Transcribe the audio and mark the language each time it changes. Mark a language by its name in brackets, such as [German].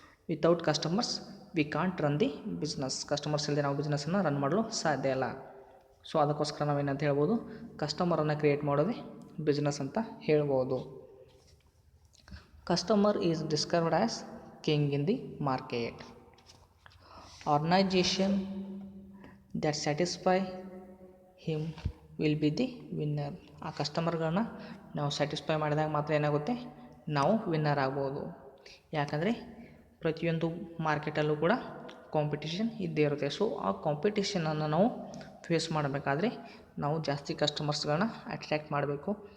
[English] Without customers we can't run the business. [Kannada] Customers ಇಲ್ಲದೆ ನಾವು ಬಿಸ್ನೆಸ್ಸನ್ನು run ಮಾಡಲು ಸಾಧ್ಯ ಇಲ್ಲ. ಸೊ ಅದಕ್ಕೋಸ್ಕರ ನಾವೇನಂತ ಹೇಳ್ಬೋದು? ಕಸ್ಟಮರನ್ನು ಕ್ರಿಯೇಟ್ ಮಾಡೋದೇ ಬಿಸ್ನೆಸ್ ಅಂತ ಹೇಳ್ಬೋದು. [English] Customer is described as king in the market. Organization that satisfy him will be the winner. [Kannada] ಆ ಕಸ್ಟಮರ್ಗಳನ್ನ ನಾವು ಸ್ಯಾಟಿಸ್ಫೈ ಮಾಡಿದಾಗ ಮಾತ್ರ ಏನಾಗುತ್ತೆ? ನಾವು ವಿನ್ನರ್ ಆಗ್ಬೋದು. ಯಾಕಂದರೆ ಪ್ರತಿಯೊಂದು ಮಾರ್ಕೆಟಲ್ಲೂ ಕೂಡ ಕಾಂಪಿಟೇಷನ್ ಇದ್ದೇ ಇರುತ್ತೆ. ಸೊ ಆ ಕಾಂಪಿಟೇಷನನ್ನು ನಾವು ಫೇಸ್ ಮಾಡಬೇಕಾದ್ರೆ ನಾವು ಜಾಸ್ತಿ ಕಸ್ಟಮರ್ಸ್ಗಳನ್ನ ಅಟ್ರ್ಯಾಕ್ಟ್ ಮಾಡಬೇಕು.